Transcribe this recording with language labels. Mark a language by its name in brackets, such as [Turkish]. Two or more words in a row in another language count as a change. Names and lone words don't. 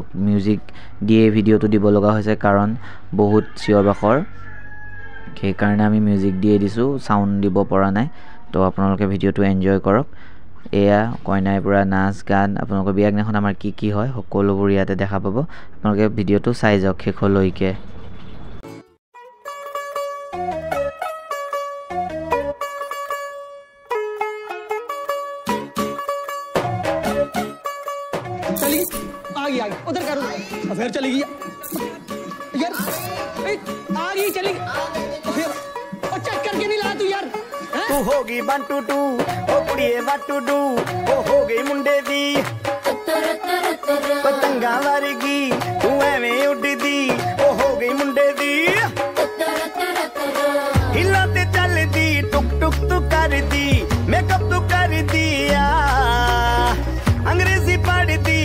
[Assamese] মিউজিক দিয়ে ভিডিঅ'টো দিব লগা হৈছে কাৰণ বহুত চিঞৰ বাখৰ, সেই কাৰণে আমি মিউজিক দিয়ে দিছো, সাউন্ড দিব পৰা নাই। তো আপোনালোকে ভিডিঅ'টো এনজয় কৰক। এয়া কইনাই পুৰা নাচ গান, আপোনালোকৰ বিয়া আগদিনাখন আমাৰ কি হয় সকলোবোৰ ইয়াতে দেখা পাব। আপোনালোকে ভিডিঅ'টো চাই যাওক শেষলৈকে। [Hindi] चली आ गई उधर करो, फिर चली गई यार, आ गई चली फिर चेक करके नहीं ला तू यार। [Punjabi] ਤੂ ਹੋਗੀ 1 2 2 ਓ ਕੁੜੀਏ [English] what to do, [Punjabi] ਓ ਹੋ ਗਈ ਮੁੰਡੇ ਦੀ ਪਤੰਗਾ ਵਰਗੀ, ਤੂ ਏਵੇਂ ਉੱਡਦੀ ਓ ਹੋ ਗਈ ਮੁੰਡੇ ਦੀ। ਹਿਲਾ ਤੇ ਚੱਲਦੀ ਟੁਕ ਟੁਕ ਤੂ ਕਰਦੀ, ਮੇਕਅਪ ਤੂ ਕਰ ਦਿਆ, ਅੰਗਰੇਜ਼ੀ ਪੜ੍ਹਦੀ,